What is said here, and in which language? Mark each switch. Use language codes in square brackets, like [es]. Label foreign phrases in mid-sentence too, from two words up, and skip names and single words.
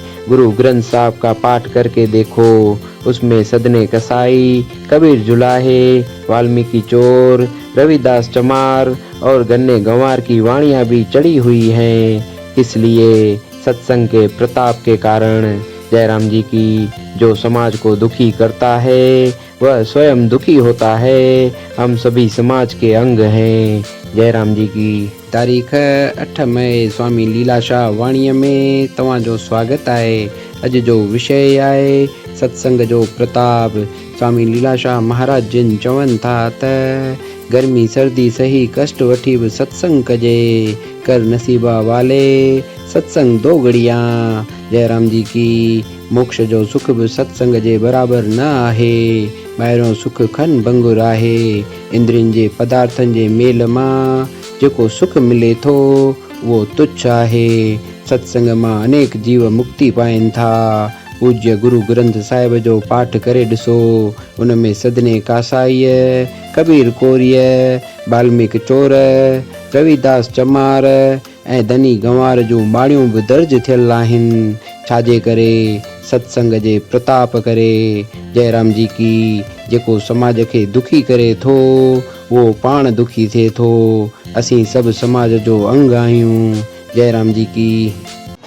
[hi] गुरु ग्रंथ साहब का पाठ करके देखो, उसमें सदने कसाई, कबीर जुलाहे, वाल्मीकि चोर, रविदास चमार और गन्ने गंवार की वाणियां भी चढ़ी हुई हैं। इसलिए सत्संग के प्रताप के कारण जय राम जी की, जो समाज को दुखी करता है वह स्वयं दुखी होता है। हम सभी समाज के अंग हैं। जय राम जी की। [sd] तारीख 8 मई स्वामी लीलाशाह वाणीअ में तव्हांजो स्वागत आहे। अॼु जो विषय आहे सत्संग जो प्रताप। स्वामी लीलाशाह महाराज जिन चवनि था त गर्मी सर्दी सही कष्ट वठी बि सत्संग कजे। [hi] कर नसीबा वाले सत्संग 2 घड़ियाँ। जय राम जी की। [sd] मोक्ष जो सुख बि सत्संग जे बराबर न आहे। ॿाहिरों सुख खन भंगुर आहे। इंद्रियनि जे पदार्थनि जे मेल मां जेको सुख मिले थो उहो तुच्छ आहे। सत्संग मां अनेक जीव मुक्ति पाइनि था। पूज्य गुरु ग्रंथ साहिब जो पाठ करे ॾिसो, उन में सदने कासाईअ, कबीर कोरीअ, वाल्मीकि चोर, रविदास चमार ऐं धनी गंवार जूं बाणियूं बि दर्ज थियल आहिनि। छाजे करे? सत्संग जे प्रताप करे। [hi] जय राम जी की। [sd] जेको समाज खे दुखी करे थो उहो पाण दुखी थिए थो। असीं सभु समाज जो अंग आहियूं। [hi] जय राम जी की।